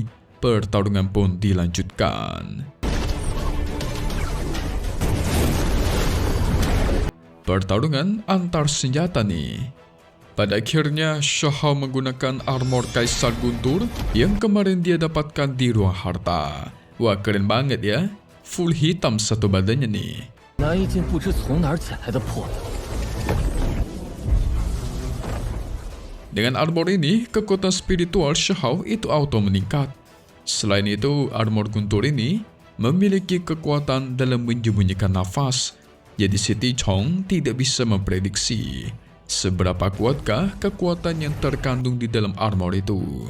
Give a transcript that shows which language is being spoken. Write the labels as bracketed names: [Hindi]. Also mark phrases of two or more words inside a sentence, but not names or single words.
[Indonesian] Pertarungan pun dilanjutkan. Pertarungan antar senjata nih. Pada akhirnya, Shahao menggunakan armor Kaisar Guntur yang kemarin dia dapatkan di ruang harta. Wah, keren banget ya. Full hitam satu badannya nih. [Chinese] 拿一件不知从哪儿捡来的破衣。 [Indonesian] Dengan armor ini, kekuatan spiritual Shahao itu auto meningkat. Selain itu, armor Guntur ini memiliki kekuatan dalam menyembunyikan nafas. Jadi si Ti Chong tidak bisa memprediksi seberapa kuatkah kekuatan yang terkandung di dalam armor itu.